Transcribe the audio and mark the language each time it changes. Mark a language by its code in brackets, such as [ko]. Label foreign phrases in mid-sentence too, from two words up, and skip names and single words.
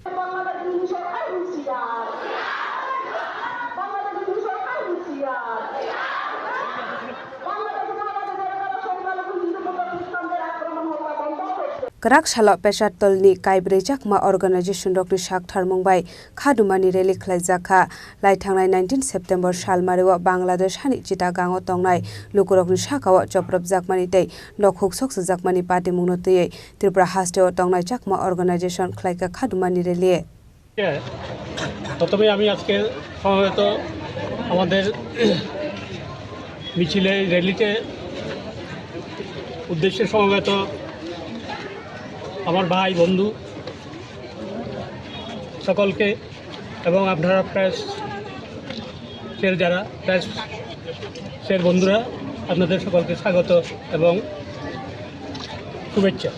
[trp] गराक सालो पेशातलनि काइब्रै चाकमा अर्गानाइजेशन रकनि साक थारमुंबाय खादुमानि रेली ख्लाइजाखा लाइथांनाय 19 सेप्टेम्बर सालमारिवा बांग्लादेश हानि चिटागांव तंगनाय लुकुरकनि साकाव चप्रब जाकमानि तै नखुक सकस जाकमानि पार्टी मुंगनो तै त्रिपुरा हास्टेव तंगनाय चाकमा अर्गानाइजेशन ख्लाइका खादुमानि रेली [bn] প্রথমে আমি আজকে সমবেত আমাদের মিছিলে র্যালিতে উদ্দেশ্যে সমবেত আমার ভাই বন্ধু সকলকে এবং আপনারা প্রেসের যারা প্রেসের বন্ধুরা আপনাদের সকলকে স্বাগত এবং শুভেচ্ছা।